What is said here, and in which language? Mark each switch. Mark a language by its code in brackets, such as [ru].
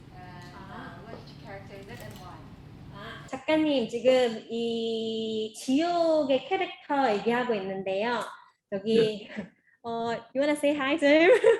[en] And which character is it and why? [ko] 작가님, 지금 이 지옥의 캐릭터 얘기하고 있는데요. 여기 [en] you wanna say hi to him?